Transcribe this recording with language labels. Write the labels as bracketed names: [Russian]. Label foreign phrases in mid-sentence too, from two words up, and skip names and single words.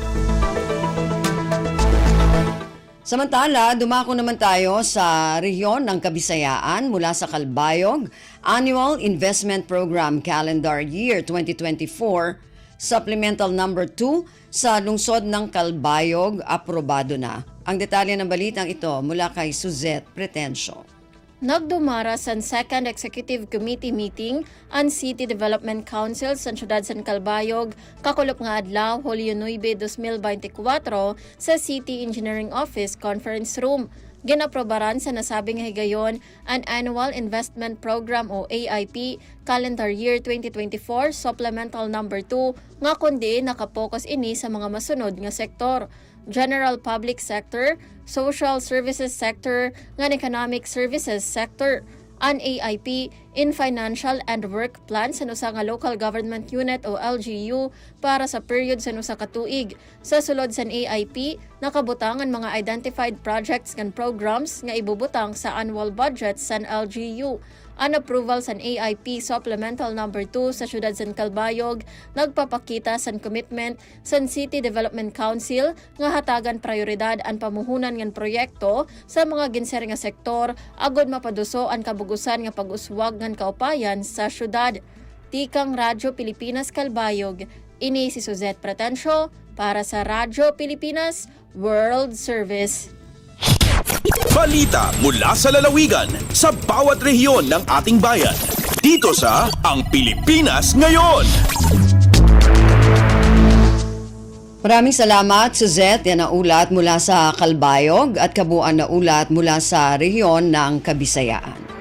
[Filipino] Samantala, dumako naman tayo sa rehiyon ng Kabisayaan mula sa Calbayog, Annual Investment Program Calendar Year 2024, Supplemental Number 2 sa lungsod ng Calbayog, aprobado na. Ang detalye ng balitang ito mula kay Suzette Pretencio. [Waray] Nagdumara sa Second Executive Committee meeting ang City Development Council sa siyudad San Calbayog, kakulop nga adlaw Hulyo 9, 2024 sa City Engineering Office Conference Room. Ginaprobaran sa nasabing higayon ang Annual Investment Program o AIP Calendar Year 2024 Supplemental Number 2 nga kundi nakapokus ini sa mga masunod nga sektor: General Public Sector, Social Services Sector, ngan Economic Services Sector. An AIP in [English] Financial and Work Plan [Waray] sa nusa nga Local Government Unit o LGU para sa period sa nusa ka tuig. Sa sulod sa AIP, nakabutang ang mga [English] identified projects and programs [Waray] nga ibubutang sa [English] annual budget [Waray] sa LGU. An approval sa AIP Supplemental Number 2 sa siyudad San Calbayog nagpapakita sa commitment sa City Development Council nga hatagan prioridad ang pamuhunan ng proyekto sa mga ginser nga sektor agod mapaduso ang kabugusan nga pag-uswag ng kaupayan sa siyudad. Tikang Radyo Pilipinas Calbayog, ini si Suzette Pretencio para sa Radyo Pilipinas World Service. [Filipino] Balita mula sa lalawigan sa bawat rehiyon ng ating bayan. Dito sa Ang Pilipinas Ngayon. Maraming salamat Suzette. Yan ang ulat mula sa Calbayog at kabuuan na ulat mula sa rehiyon ng Kabisayaan.